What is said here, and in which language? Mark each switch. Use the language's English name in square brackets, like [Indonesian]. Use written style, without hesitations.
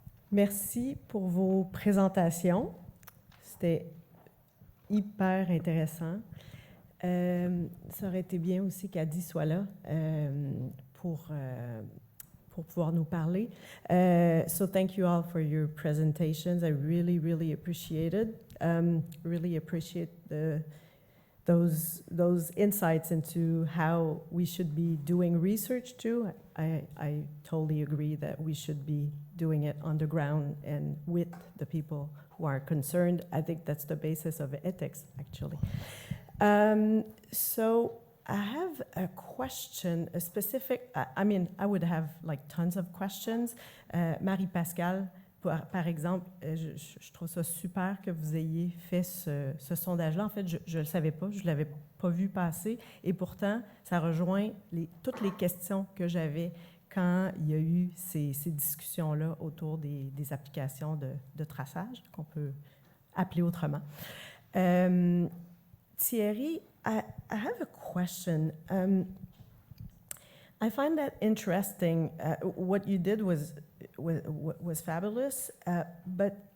[French] Merci pour vos présentations. C'était hyper intéressant. Ça aurait été bien aussi qu'Adi soit là pour pouvoir nous parler. [English] So thank you all for your presentations. I really, really appreciate it. Really appreciate those insights into how we should be doing research too. I totally agree that we should be doing it on the ground and with the people who are concerned. I think that's the basis of ethics, actually. So I have a question, a specific, I would have like tons of questions. [French] Marie-Pascale, par exemple, je trouve ça super que vous ayez fait ce sondage-là. En fait, je ne le savais pas, je ne l'avais pas vu passer. Et pourtant, ça rejoint toutes les questions que j'avais quand il y a eu ces discussions-là autour des applications de traçage, qu'on peut appeler autrement. [English] Thierry, I have a question. I find that interesting. What you did was fabulous, but